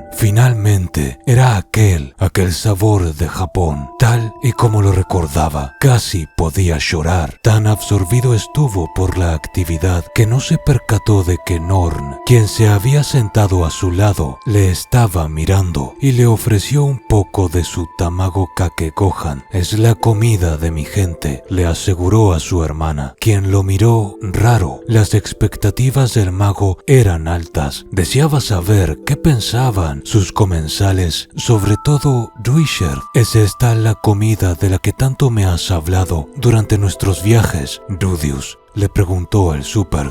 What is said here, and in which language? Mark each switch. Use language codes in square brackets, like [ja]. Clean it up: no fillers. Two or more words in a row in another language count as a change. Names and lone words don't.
[es] Finalmente era aquel sabor de Japón, tal y como lo recordaba. Casi podía llorar, tan absorbido estuvo por la actividad que no se percató de que Norn, quien se había sentado a su lado, le estaba mirando y le ofreció un poco de su [ja] 卵かけご飯. [es] Es la comida de mi gente, le aseguró a su hermana, quien lo miró raro. Las expectativas del mago eran altas. Deseaba saber qué pensaban sus comensales, sobre todo Ruishard. ¿Es esta la comida de la que tanto me has hablado durante nuestros viajes, Rudeus?, le preguntó el Super.